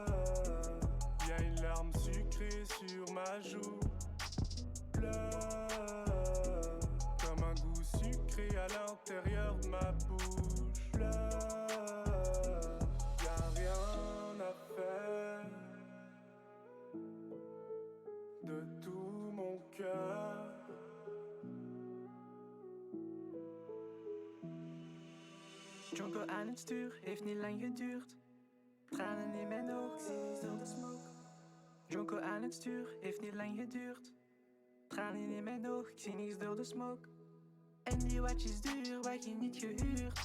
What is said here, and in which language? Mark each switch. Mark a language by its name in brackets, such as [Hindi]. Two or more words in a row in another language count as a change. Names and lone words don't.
[French] Y'a une larme sucrée sur ma joue, Pleure comme un goût sucré à l'intérieur de ma bouche. Pleure, y'a rien à faire de tout mon cœur. [Dutch] Jonko aan het stuur, heeft niet lang geduurd. Tranen in mijn ogen, zie door de smoke. Jonko aan het stuur, heeft niet lang geduurd. Tranen in mijn ogen, ik zie niks door de smoke. En die watch is duur, wat je niet gehuurd.